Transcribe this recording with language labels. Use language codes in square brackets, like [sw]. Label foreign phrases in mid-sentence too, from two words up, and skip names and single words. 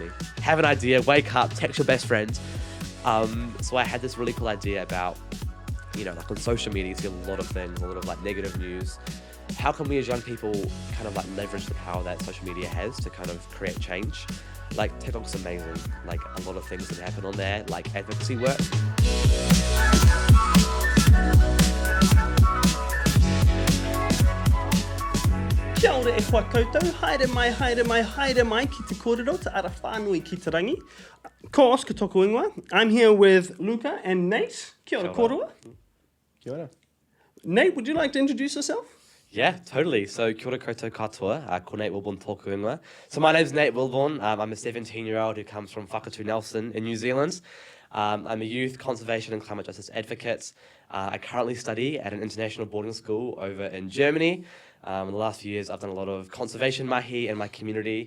[en] Have an idea, wake up, text your best friend. So I had this really cool idea about, like on social media, you see a lot of things, a lot of like negative news. How can we as young people kind of like leverage the power that social media has to kind of create change? Like TikTok's amazing, like a lot of things that happen on there, like advocacy work. [mi] Kia ora e hoa koutou, haere mai ki te kōrero, te ara whānui ki te rangi. Ko Oscar toko ingoa. [en] I'm here with Luca and Nate. [mi] Kia ora kōrua. Kia ora. [en] Nate, would you like to introduce yourself? Yeah, totally. [mi] So kia ora koutou katoa, ko Nate Wilbourne tōku ingoa. [en] So my name's Nate Wilbourne. I'm a 17-year-old who comes from Whakatu Nelson in New Zealand. I'm a youth conservation and climate justice advocate. I currently study at an international boarding school over in Germany. In the last few years, I've done a lot of conservation mahi in my community.